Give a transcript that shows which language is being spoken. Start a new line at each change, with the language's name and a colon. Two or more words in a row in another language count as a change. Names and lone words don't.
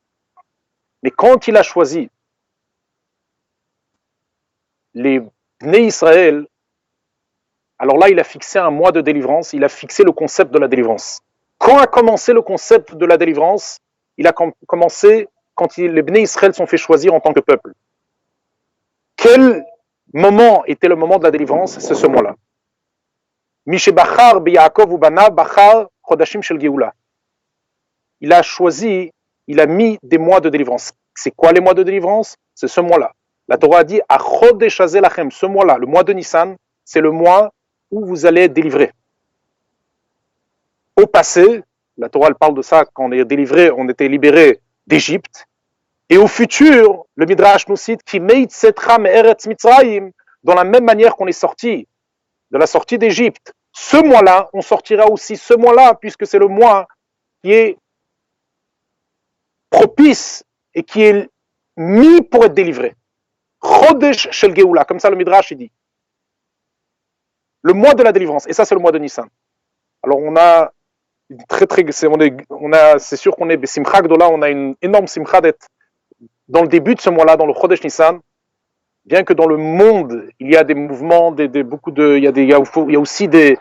French: Mais quand il a choisi les Bnei Israël, alors là, il a fixé un mois de délivrance, il a fixé le concept de la délivrance. Quand a commencé le concept de la délivrance? Il a commencé quand les Bnei Israël sont fait choisir en tant que peuple. Quel moment était le moment de la délivrance? C'est ce mois-là.
Hebrew: משבחר ביעקב ובניו בחר חודשים של גאולה.
French: Il a choisi, il a mis des mois de délivrance. C'est quoi les mois de délivrance? C'est ce mois-là. La Torah a dit «
Hebrew: החודש הזה לכם »,
French: ce mois-là, le mois de Nissan, c'est le mois où vous allez être délivrés. Au passé, la Torah elle parle de ça, quand on est délivré, on était libéré d'Égypte. Et au futur, le Midrash nous cite
Hebrew: כימי צאתך מארץ מצרים,
French: dans la même manière qu'on est sorti de la sortie d'Égypte. Ce mois-là, on sortira aussi ce mois-là, puisque c'est le mois qui est propice et qui est mis pour être délivré.
Hebrew: חודש של גאולה,
French: comme ça le Midrash il dit. Le mois de la délivrance, et ça c'est le mois de Nissan. Alors on a c'est sûr qu'on est
Hebrew: שמחה גדולה,
French: on a une énorme Simcha d'être dans le début de ce mois-là, dans le
Hebrew: חודש ניסן,
French: bien que dans le monde, il y a des mouvements, il y a aussi